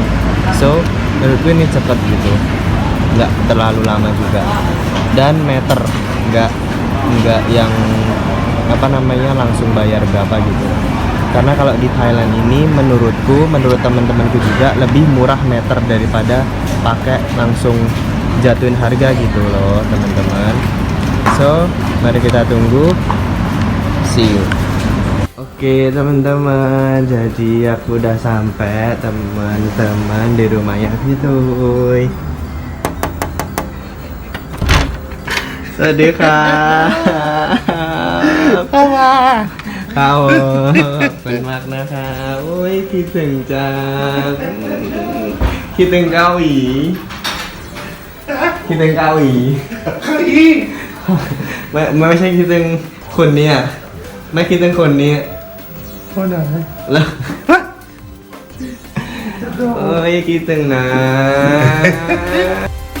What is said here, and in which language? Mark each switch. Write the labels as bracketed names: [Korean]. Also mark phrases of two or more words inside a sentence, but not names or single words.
[Indonesian] So menurutku ini cepet gitu, nggak terlalu lama juga, dan meter, nggak yang apa namanya langsung bayar berapa gitu. Karena kalau di Thailand ini menurut teman-temanku juga lebih murah meter daripada pakai langsung jatuhin harga gitu loh teman-teman. So mari kita tunggu, [English] see you. [Indonesian] Oke teman-teman, jadi aku udah sampai teman-teman di rumahnya gitu. Sedih kak. [Thai] Kau เป็นมากนะคะโอ้ยคิดถึงจังคิดถึงเกาหลีคิดถึงเกาหลีไม่ใช่คิดถึงคนเนี้ยไม่คิดถึงคนนี้คนไหนแล้วโอ้ยคิดถึงนะ